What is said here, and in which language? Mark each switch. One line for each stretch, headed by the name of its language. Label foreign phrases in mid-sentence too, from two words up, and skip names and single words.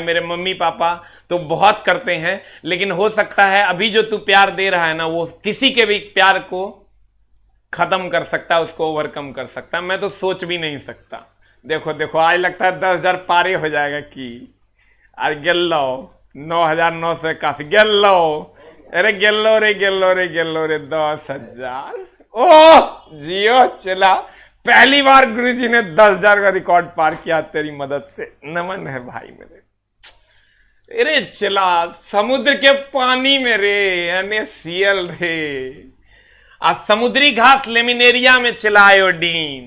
Hindi: मेरे मम्मी पापा तो बहुत करते हैं, लेकिन हो सकता है अभी जो तू प्यार दे रहा है ना, वो किसी के भी प्यार को खत्म कर सकता है, उसको ओवरकम कर सकता है। मैं तो सोच भी नहीं सकता। देखो देखो आज लगता है 10,000 पारे हो जाएगा कि अरे गेल्लो 9,981 गेल्लो, अरे गेल्लो रे गेल्लो रे गेल्लो रे 10,000। ओ जियो चला, पहली बार गुरुजी ने 10,000 का रिकॉर्ड पार किया तेरी मदद से। नमन है भाई मेरे। अरे चला समुद्र के पानी में रे NaCl रे, आज समुद्री घास लेमिनेरिया में चला आयोडीन।